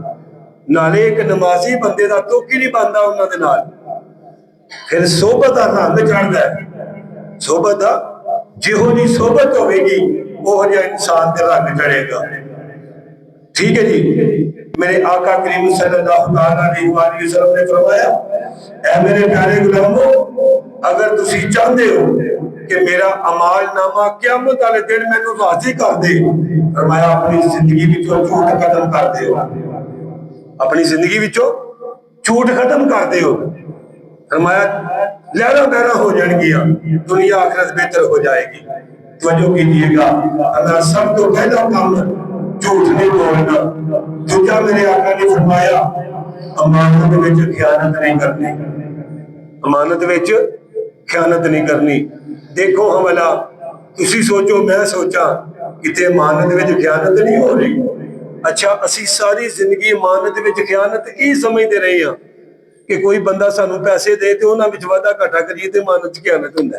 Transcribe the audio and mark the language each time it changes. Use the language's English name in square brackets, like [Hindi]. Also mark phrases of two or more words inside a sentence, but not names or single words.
[Punjabi] نالے ایک نمازی بندے دا تک ہی نہیں بندا اوہناں دے نال. فیر صحبت دا رنگ چڑھدا ہے. صحبت دا جیہو جی صحبت ہووے گی اوہو جیہا انسان تے رنگ چڑھے گا. [Urdu] ٹھیک ہے جی. [Punjabi] میرے آقا کریم [Arabic] صلى الله عليه وسلم [Punjabi] نے فرمایا، اے میرے پیارے غلاموں، اگر تسی چاہتے ہو کہ میرا اعمال نامہ قیامت والے دن مینوں راضی کر دے، فرمایا اپنی زندگی وچوں جھوٹ ختم کر دے. اپنی زندگی وچوں جھوٹ ختم کر دے. فرمایا لہرا بہرا ہو جائیگیاں، دنیا آخرت بہتر ہو جائے گی. [Urdu] توجہ کیجیے گا, [Punjabi] اللہ سب توں پہلا کم جھوٹ نہیں بولنا. دوجا میرے آقا نے فرمایا امانت وچ خیانت نہیں کرنی. امانت وچ خیانت نہیں کرنی۔ دیکھو حملہ، تسی سوچو میں سوچا، کتے امانت وچ خیانت نہیں ہو رہی. اچھا، اسی ساری زندگی امانت وچ خیانت ہی سمجھتے رہے ہیں کہ کوئی بندہ سانوں پیسے دے تو اوہناں وچ وادھا گھاٹا کریے تے امانت چ خیانت ہوندا ہے.